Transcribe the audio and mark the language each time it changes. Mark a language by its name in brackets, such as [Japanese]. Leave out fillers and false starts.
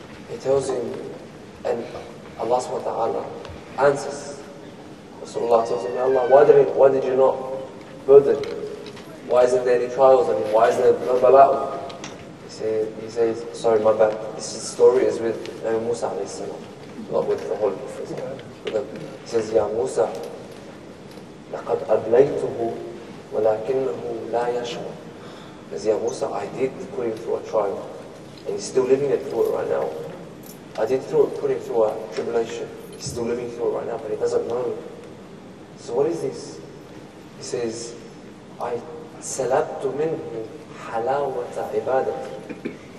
[English] He tells him, and Allah subhanahu wa ta'ala answers. Rasulullah tells him, Ya Allah, why did you not burden? Why isn't there any trials on him? Why isn't there no bala? He says, sorry, my bad. This story is with Nabi Musa alayhi salam, not with the Holy Prophet. He says, [Arabic] Ya Musa, لَقَدْ أَبْلَيْتُهُ وَلَكِنَّهُ لَا يَشْعُرُ. [English] He says, Ya Musa, I did put him through a trial, and he's still living through it right now. I did put him through a tribulation. He's still living through it right now, but he doesn't know. So what is this? He says, [Arabic] I salabtu minhu halawata ibadat.